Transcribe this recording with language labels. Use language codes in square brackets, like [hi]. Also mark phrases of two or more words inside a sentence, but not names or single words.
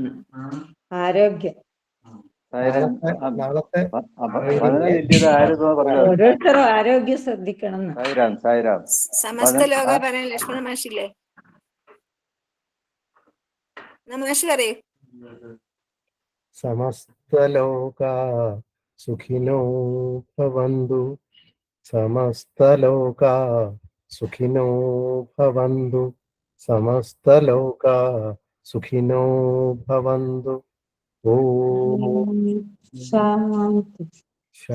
[ml] ആരോഗ്യം ഓരോരുത്തരും ആരോഗ്യം ശ്രദ്ധിക്കണം. സമസ്ത ലോക പറയാൻ ലക്ഷ്മണ മാഷില്ലേ? മാഷി പറയൂ. [sa] समस्त लोक सुखिनो भवन्तु, समस्त लोक सुखिनो भवन्तु, समस्त लोक सुखिनो भवन्तु. ഓം ശാന്തി